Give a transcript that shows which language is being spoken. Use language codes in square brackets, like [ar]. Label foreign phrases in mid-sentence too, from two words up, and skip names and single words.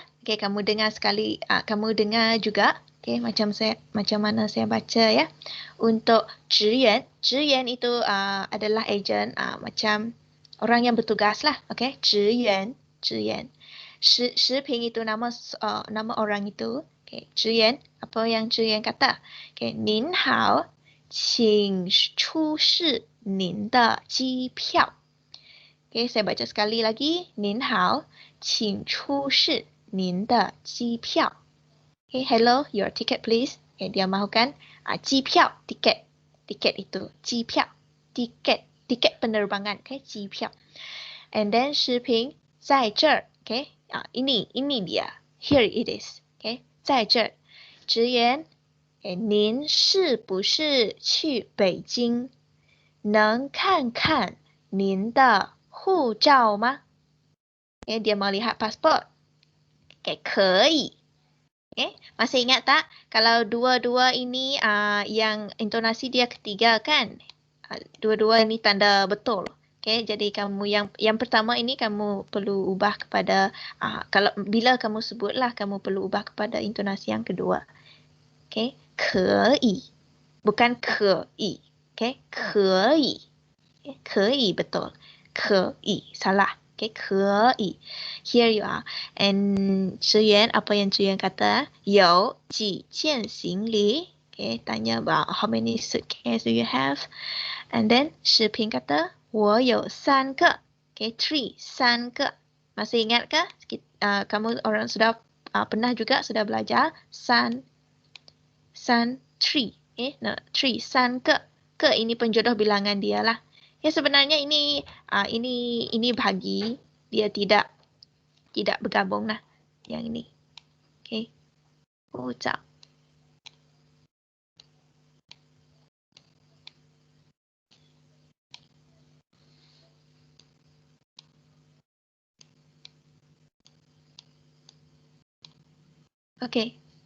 [ms] Okey, kamu dengar sekali, kamu dengar juga. Okey, macam mana saya baca ya. Untuk Zhiyuan, Zhiyuan itu adalah ejen, macam orang yang bertugas lah. Okey, Zhiyuan. Shi Ping itu nama orang itu. Okey, Zhiyuan, apa yang Zhiyuan kata? Okey, [zh] Nin hao, 请出示您的机票. [ms] Okay, saya baca sekali lagi. [zh] 您好，请出示您的机票. [en] Okay, hello, your ticket please. [ms] Okay, dia mahukan 机票, tiket. Tiket itu, [zh] 机票, [ms] tiket penerbangan. [zh] Okay, 机票. [en] And then [zh] 视频在这儿. [ms] Okay, ini dia. [en] Here it is. [zh] Okay, 在这儿. 职员，您是不是去北京？能看看您的护照吗？ [ms] dia mau lihat pasport. [zh] Okay, 可以. [ms] Okay, masih ingat tak? Kalau dua-dua ini yang intonasi dia ketiga kan? Dua-dua ini tanda betul. Okay, jadi kamu yang pertama ini kamu perlu ubah kepada kalau bila kamu sebutlah kamu perlu ubah kepada intonasi yang kedua. [zh] Okay, 可以, bukan 可以. Okay, 可以. Okay, 可以 betul. 可以 salah. Okay, 可以. [en] Here you are. [zh] And 职员 [ms] apa yang [zh] 职员 kata? 有几件行李? [ms] Okay, tanya [en] about how many suitcases do you have? And then [zh] 视频 kata 我有3个. Okay, 3 个. [ms] Masih ingat ke? Kamu orang sudah pernah juga sudah belajar 3. 3. No, 3 ke. Ke ini penjodoh bilangan dia lah. Ya sebenarnya ini bahagi, dia tidak bergabung lah yang ini. Okay. Ucap. Okay.